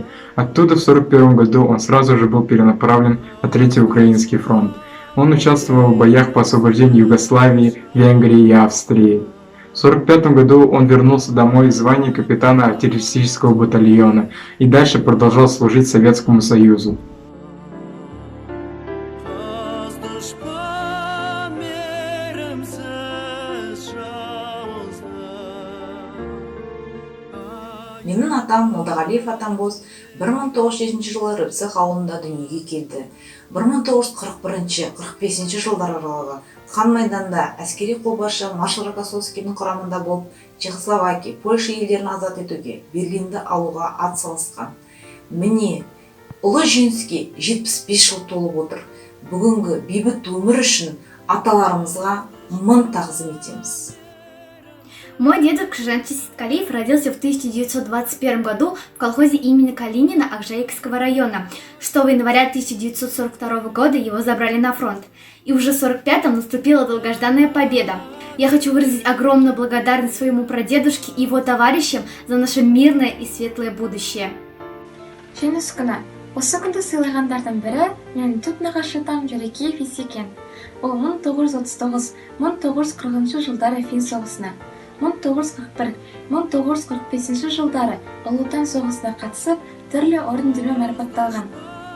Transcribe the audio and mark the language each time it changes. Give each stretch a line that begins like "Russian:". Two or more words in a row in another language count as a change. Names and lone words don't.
Russian: Оттуда в 1941 году он сразу же был перенаправлен на Третий Украинский фронт. Он участвовал в боях по освобождению Югославии, Венгрии и Австрии. В 1945 году он вернулся домой в звании капитана артиллерийского батальона и дальше продолжал служить Советскому Союзу.
Kazakh: Менің атам Молдағалиев Атамбоз 1907 жылы Рыбцық ауылында дүниеге келді. 1941-45 жылдар аралығы қан майданда әскери қолбасшы Маршал Рокоссовскийдің құрамында болып, Чехословакия, Польша елдерін азат етуге, Берлинді алуға атсалысқан. Міне, ұлы жеңіске 75 жыл толып отыр. Бүгінгі бейбіт өмір үшін аталарымызға мың тағзым етеміз.
Russian: Мой дедушка Жанчи Ситкалиев родился в 1921 году в колхозе имени Калинина Акжаикского района. 6 января 1942 года его забрали на фронт. И уже в 1945-м наступила долгожданная победа. Я хочу выразить огромную благодарность своему прадедушке и его товарищам за наше мирное и светлое будущее.
Kazakh: Жеңіс күні. Осы күнді сыйлағандардың бірі менің түп нағашы атам Жөрекеев Есекен. Ол 1939-1940 жылдары Фин соғысына, 1941-1945 жылдары Ұлы Отан соғысына қатысып, түрлі ордендермен марапатталған.